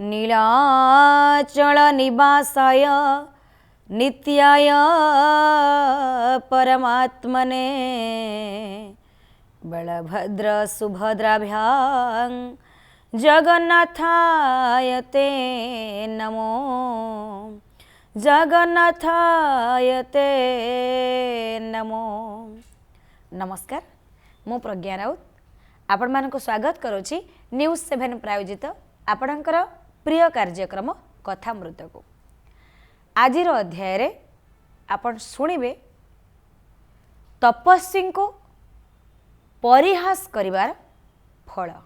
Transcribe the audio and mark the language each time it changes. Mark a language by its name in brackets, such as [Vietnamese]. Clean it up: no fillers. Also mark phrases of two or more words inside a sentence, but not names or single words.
[Sanskrit] नीलाचल निवासाय नित्याय परमात्मने बलभद्र सुभद्राभ्यां जगन्नाथाय ते नमो जगन्नाथाय ते नमो। [Odia] ନମସ୍କାର, ମୁଁ ପ୍ରଜ୍ଞା ରାଉତ ଆପଣ ମାନଙ୍କ ସ୍ୱାଗତ କରୁଛି ନ୍ୟୁଜ 7 ପ୍ରାୟୋଜିତ ଆପଣଙ୍କର ପ୍ରିୟ କାର୍ଯ୍ୟକ୍ରମ କଥାମୃତ କୁ। ଆଜିର ଅଧ୍ୟାୟ ରେ ଆପଣ ଶୁଣିବେ ତପସ୍ୱୀ କୁ ପରିହାସ କରିବାର ଫଳ।